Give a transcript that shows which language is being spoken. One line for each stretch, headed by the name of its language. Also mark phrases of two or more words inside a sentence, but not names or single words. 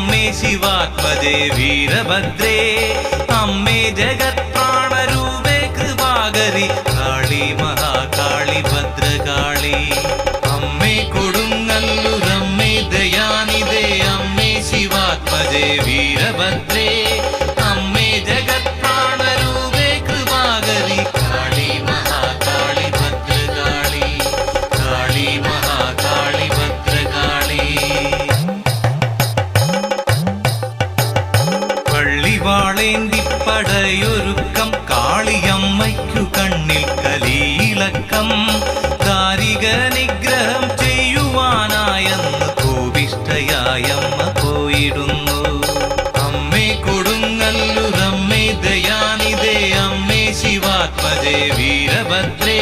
Sanskrit: शिवात्मजे वीरभद्रे अम्मे जगत्प्राणरूपे कृपाकरि काळी महाकाळी भद्रकाळी अम्मे കൊടുങ്ങല്ലൂരമ്മേ दयानिधे अम्मे शिवात्मजे वीरभद्रे अम्मे जगत्प्राणरूपे कृपाकरि काळी महाकाळी भद्रकाळी काळी महाकाळी भद्रकाळी
Malayalam: പള്ളിവാളേന്തിപ്പടയൊരുക്കം കാളിയമ്മയ്ക്കു കണ്ണിൽ കലിയിളക്കം ദാരിക നിഗ്രഹം ചെയ്യുവാനായെന്ന് കോപിഷ്ഠയായമ്മ പോയിടുന്നു അമ്മേ കൊടുങ്ങല്ലൂരമ്മേ ദയാനിധേ അമ്മേ ശിവാത്മജേ വീരഭദ്രേ